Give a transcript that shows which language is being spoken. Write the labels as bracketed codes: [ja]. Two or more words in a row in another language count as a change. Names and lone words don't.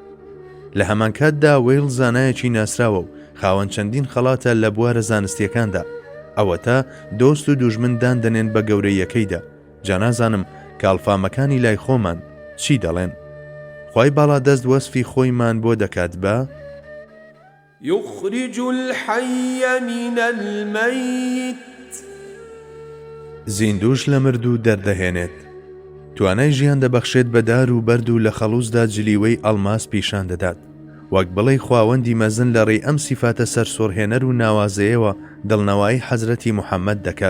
[ckb] لە هەمان کاتدا وێڵ زانایەکی ناسراوە و خاوەن چەندین خەڵاتە لە بوارە زانستیەکاندا، ئەوە تا دۆست و دوژمن دادەنێن بە گەورەیەکەیدا. جا نازانم کاڵفامەکانی لای خۆمان چی دەڵێن. خوای باڵا دەست وەسفی خۆیمان بۆ دەکات بە [ar] يخرج الحي من الميت، [ckb] زیندوش لە مردوو دەردەهێنێت، توانای ژیان دەبەخشێت بە دار و بەرد و لە خەڵوزدا جلیوەی ئەڵماس پیشان دەدات، وەک بڵێ خواوەندی مەزن لە ڕێی ئەم سیفاتە سەرسۆرهێنەر و ناوازەیەوە دڵنەوەی حەزرەتی موحەممەد دەکات.